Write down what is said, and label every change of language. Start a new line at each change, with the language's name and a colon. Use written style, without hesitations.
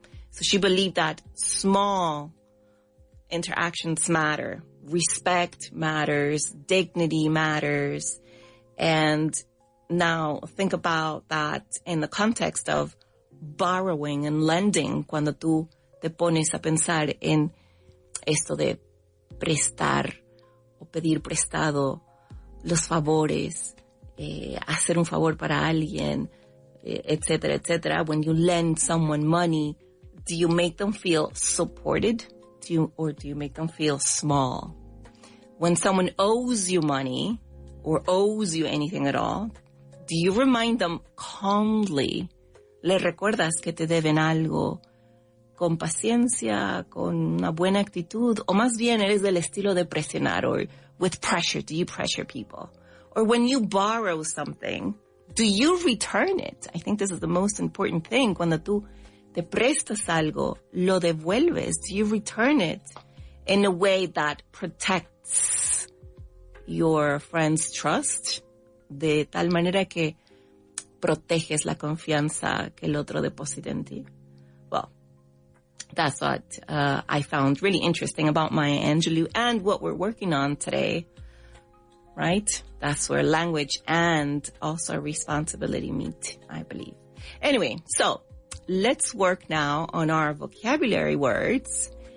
English: So she believed that small interactions matter. Respect matters. Dignity matters. And now think about that in the context of borrowing and lending.
Spanish: Cuando tú te pones a pensar en esto de prestar o pedir prestado, los favores, hacer un favor para alguien, etcétera, etcétera.
English: When you lend someone money, do you make them feel supported? Or do you make them feel small? When someone owes you money or owes you anything at all, do you remind them calmly?
Spanish: ¿Le recuerdas que te deben algo con paciencia, con una buena actitud? O más bien eres del estilo de presionar,
English: or with pressure, do you pressure people? Or when you borrow something, do you return it? I think this is the most important thing.
Spanish: Cuando tú te prestas algo, lo devuelves.
English: Do you return it in a way that protects your friend's trust?
Spanish: De tal manera que proteges la confianza que el otro deposita en ti.
English: Well, that's what I found really interesting about Maya Angelou and what we're working on today, right? That's where language and also responsibility meet, I believe. Anyway, so let's work now on our vocabulary words.